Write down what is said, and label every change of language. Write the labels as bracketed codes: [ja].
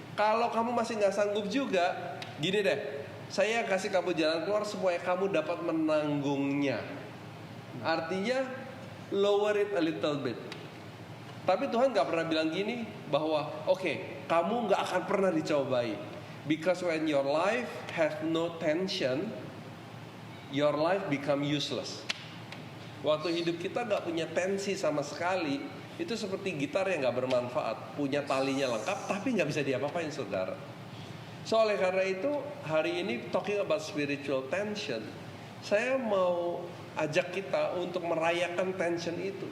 [id] Kalau kamu masih gak sanggup juga, gini deh, saya kasih kamu jalan keluar supaya kamu dapat menanggungnya. Artinya [en] lower it a little bit. [id] Tapi Tuhan gak pernah bilang gini, bahwa oke, kamu gak akan pernah dicobai. [en] Because when your life has no tension, your life become useless. [id] Waktu hidup kita gak punya tensi sama sekali, itu seperti gitar yang gak bermanfaat. Punya talinya lengkap tapi gak bisa diapa-apain, saudara. So oleh karena itu hari ini [en] talking about spiritual tension, [id] saya mau ajak kita untuk merayakan tension itu.